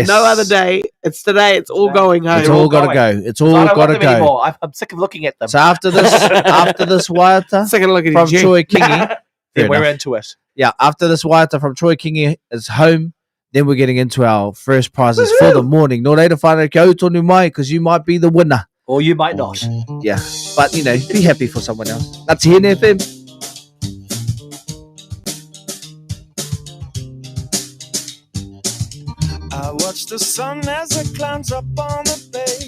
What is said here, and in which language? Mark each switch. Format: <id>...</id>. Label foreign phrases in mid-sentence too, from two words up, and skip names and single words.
<en>No other day. It's today. It's all going home. It's all got to go. It's all I don't got want to them go. anymore. I'm sick of looking at them. So after this waiata Second look at from you. Troy Kingi, Then we're enough. into it. yeah, after this waiata from Troy Kingi is home, then we're getting into our first prizes for the morning.</en> <mi>No reira whānau kia tonu mai,</mi> <en>because you might be the winner. Or you might not. Yeah, but you know, be happy for someone else. That's here, FM. I watch the sun as it climbs up on the bay.</en>